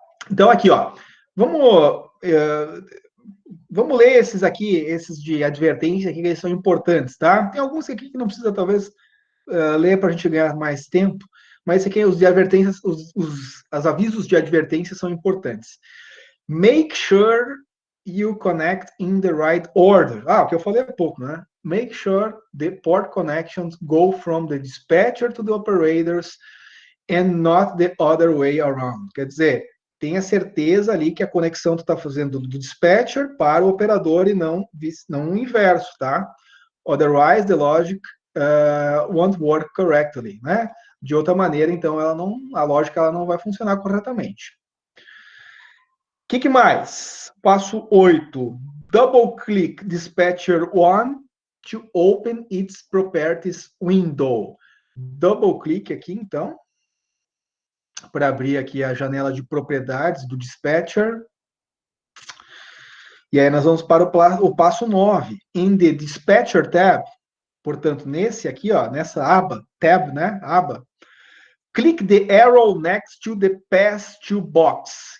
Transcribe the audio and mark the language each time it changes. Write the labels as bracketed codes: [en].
[pt] Então aqui, ó, vamos ler esses aqui, esses de advertência aqui, que eles são importantes, tá? Tem alguns aqui que não precisa, talvez, ler para a gente ganhar mais tempo, mas esse aqui, os de advertências, os avisos de advertência são importantes. [en] Make sure you connect in the right order. [pt] O que eu falei há pouco, né? [en] Make sure the port connections go from the dispatcher to the operators and not the other way around. [pt] Quer dizer, tenha certeza ali que a conexão tu está fazendo do dispatcher para o operador e não o inverso, tá? [en] Otherwise, the logic won't work correctly, né? [pt] De outra maneira, então, a lógica ela não vai funcionar corretamente. O que mais? Passo 8. [en] Double-click Dispatcher 1 to open its properties window. Double-click [pt] aqui, então, para abrir aqui a janela de propriedades do Dispatcher. E aí nós vamos para o passo 9. [en] In the Dispatcher tab, [pt] portanto, nesse aqui, ó, nessa aba, [en] tab, [pt] né, aba, [en] click the arrow next to the pass to box.